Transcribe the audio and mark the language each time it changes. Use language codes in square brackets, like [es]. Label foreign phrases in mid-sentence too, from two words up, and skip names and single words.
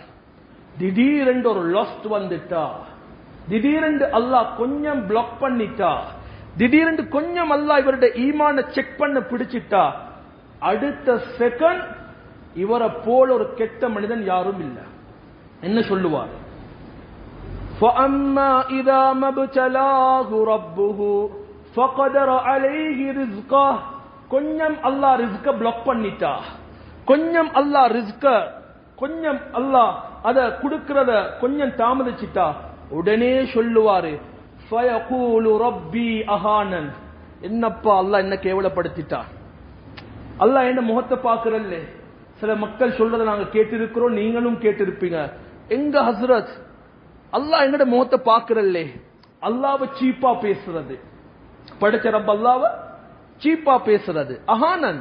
[ta] திடீரென்று ஒரு லாஸ்ட் வந்துட்டா, திடீரென்று அல்லாஹ் கொஞ்சம் பிளாக் பண்ணிட்டா, திடீரென்று கொஞ்சம் அல்லாஹ் இவருடைய ஈமான செக் பண்ண பிடிச்சிட்டா, அடுத்த செகண்ட் இவரை போல ஒரு கெட்ட மனிதன் யாரும் இல்லை. என்ன சொல்லுவார்? [ar] فَأَمَّا إِذَا مَا ابْتَلَاهُ رَبُّهُ فَقَدَرَ عَلَيْهِ رِزْقَهُ. [ta] கொஞ்சம் அல்லாஹ் ரிஸ்க பிளாக் பண்ணிட்டா, கொஞ்சம் அல்லாஹ் ரிஸ்க, கொஞ்சம் அல்லாஹ் அத கொடுக்கிறத கொஞ்சம் தாமதிச்சிட்டா, உடனே சொல்லுவாரு, [ar] فَيَقُولُ رَبِّي أَهَانَنِ. [ta] என்னப்பா அல்லாஹ் என்ன கேவலப்படுத்திட்டா, அல்லாஹ் என்ன முகத்தை பார்க்கறல்ல. சில மக்கள் சொல்றதை நாங்க கேட்டிருக்கிறோம், நீங்களும் கேட்டிருப்பீங்க, எங்க ஹஸ்ரத் அல்லாஹ் எங்கட முகத்தை பார்க்கறல்லே. அல்லாஹ்வை சீப்பா பேசுறது, படைச்ச ரப்ப அல்லாஹ்வை சீப்பா பேசுறது, அஹானன்.